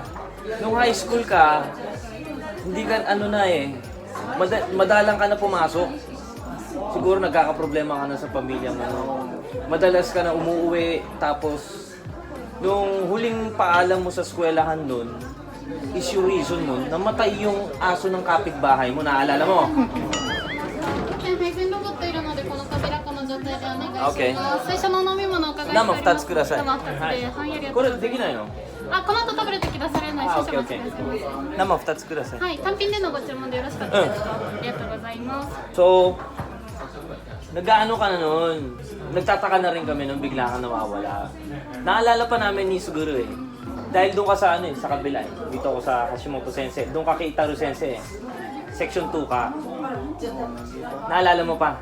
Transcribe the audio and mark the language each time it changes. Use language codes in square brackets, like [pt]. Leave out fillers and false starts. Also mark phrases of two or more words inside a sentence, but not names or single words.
[tl] Nung high school ka, hindi ka madalang ka na pumasok. Siguro nagkakaproblema ka na sa pamilya mo. No? Madalas ka na umuwi, tapos nung huling paalam mo sa eskwelahan nun, is yung reason nun, namatay yung aso ng kapitbahay mo, naalala mo? [ja] 配膳ロボットいるのでこの扉この状態でお願いします。 Okay. 最初のお飲み物お伺いしております。生2つください。生2つで、はい、ありがとうこれございます。できないの？あ、この後食べるとき出されないあ、少々お待ち OK くださいませ。生2つください。はい、単品でのご注文でよろしかったですか？ありがとうございます。 [tl] So, nag-ano ka na noon? Nagtataka na rin kami nung bigla ka nawawala. Naalala pa namin ni Suguro eh. Dahil doon ka sa sa kabila eh. Dito ako sa Hashimoto Sensei. Doon ka kay Itaru Sensei eh. Section 2 ka. Naalala mo pa?